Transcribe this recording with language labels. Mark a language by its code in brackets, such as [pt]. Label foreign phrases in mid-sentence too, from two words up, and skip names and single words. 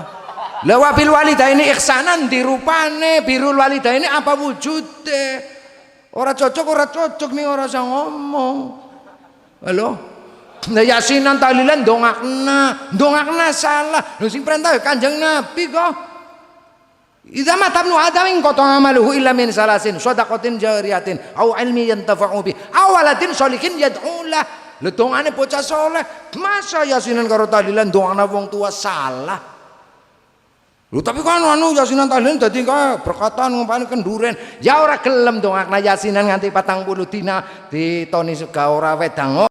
[ar] Lah وبالوالدين إحسانا dirupane بر الوالدين [jv] apa wujude? Ora cocok nih ora usah ngomong. Halo? Lah yasinan tahlilan ndongakna salah. Lho sing perintah Kanjeng Nabi kok. [ar] إذا مات ابن آدم انقطع عمله إلا من ثلاث صدقة جارية أو علم ينتفع به أو ولد صالح يدعو له. [jv] Lha dongane bocah soleh, masa yasinan karo tahlilan dongane wong tua salah. Lho tapi kan anu yasinan tahlilan dadi kaya berkatan ngumpani kenduren. Ya ora gelem dongakna yasinan nganti 40 dina ditoni sega ora wedang.